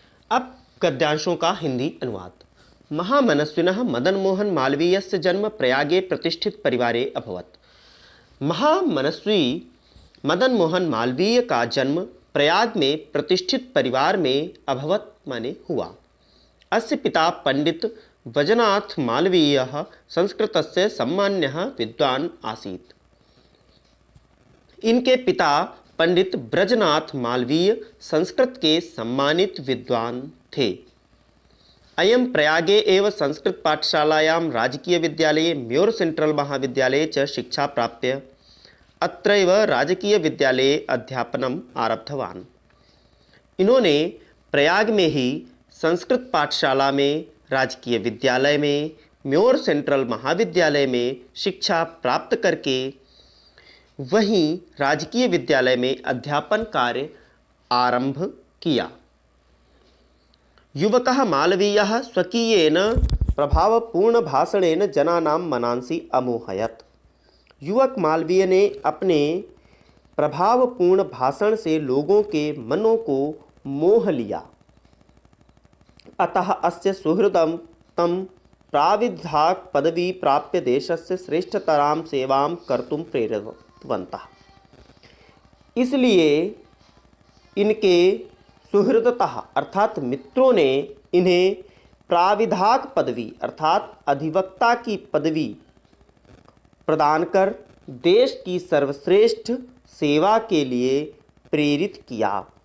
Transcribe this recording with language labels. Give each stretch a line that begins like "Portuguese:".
Hindi: अब गद्यांशों का हिंदी अनुवाद।
Sanskrit: महामनस्विनः मदन मोहन मालवीयस्य जन्म प्रयागे प्रतिष्ठित परिवारे अभवत्।
Hindi: महामनस्वी मदन मोहन मालवीय का जन्म प्रयाग में प्रतिष्ठित परिवार में अभवत् माने हुआ।
Sanskrit: अस्य पिता पंडित वजनाथ मालवीयः संस्कृतस्य सम्मान्यः विद्वान् आसीत्।
Hindi: इनके पिता पंडित ब्रजनाथ मालवीय संस्कृत के सम्मानित विद्वान थे।
Sanskrit: अयं प्रयागे एव संस्कृत पाठशालायां राजकीय विद्यालये म्योर सेंट्रल महाविद्यालये च शिक्षा प्राप्य अत्रैव राजकीय विद्यालये अध्यापनम् आरब्धवान्।
Hindi: इन्होंने प्रयाग में ही संस्कृत पाठशाला में, राजकीय विद्यालय में, म्योर सेंट्रल महाविद्यालय में शिक्षा प्राप्त करके वहीं राजकीय विद्यालय में अध्यापन कार्य आरंभ किया।
Sanskrit: युवकः मालवीयः स्वकीयेन प्रभावपूर्ण भाषणेन जनानां मनांसि अमोहयत्।
Hindi: युवक मालवीय ने अपने प्रभावपूर्ण भाषण से लोगों के मनों को मोह लिया।
Sanskrit: अतः अस्य सुहृदं तं प्राविधाक पदवी प्राप्य देशस्य श्रेष्ठतरां सेवां कर्तुं प्रेरितवन्तः।
Hindi: इसलिए इनके सुहृदतः अर्थात मित्रों ने इन्हें प्राविधाक पदवी अर्थात अधिवक्ता की पदवी प्रदान कर देश की सर्वश्रेष्ठ सेवा के लिए प्रेरित किया।